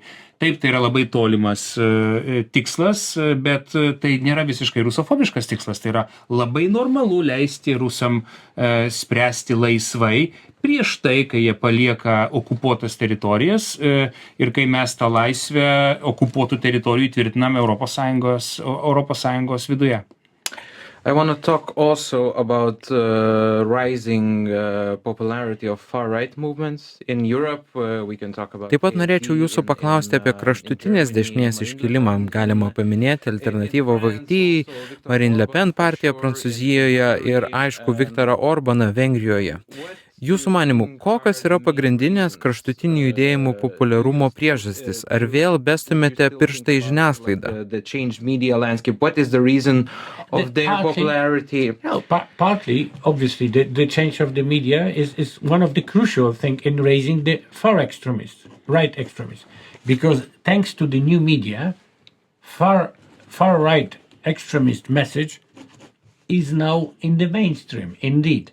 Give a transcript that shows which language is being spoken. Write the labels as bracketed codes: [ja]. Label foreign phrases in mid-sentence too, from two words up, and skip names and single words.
[lt] Taip, tai yra labai tolimas tikslas, bet tai nėra visiškai rusofobiškas tikslas, tai yra labai normalu leisti rusam spręsti laisvai prieš tai, kai jie palieka okupuotas teritorijas ir kai mes tą laisvę okupuotų teritorijų tvirtiname Europos Sąjungos viduje. [en] I want to talk also about rising popularity of far-right movements in Europe. We can talk about. [lt] Taip pat norėčiau jūsų paklausti apie kraštutinės dešinės iškilimą. Galima paminėti alternatyvą Vokietijai, Marine Le Pen partiją Prancūzijoje ir, aišku, Viktorą Orbaną Vengrijoje. Jūsų manymu, kokios yra pagrindinės kraštutinių judėjimų populiarumo priežastis? Ar vėl bestumėte pirštą į žiniasklaidą? [en] The changed media landscape. What is the reason of their popularity? No, partly, obviously, the change of the media is one of the crucial things in raising the far extremists, right extremists. Because thanks to the new media, far right extremist message is now in the mainstream, indeed.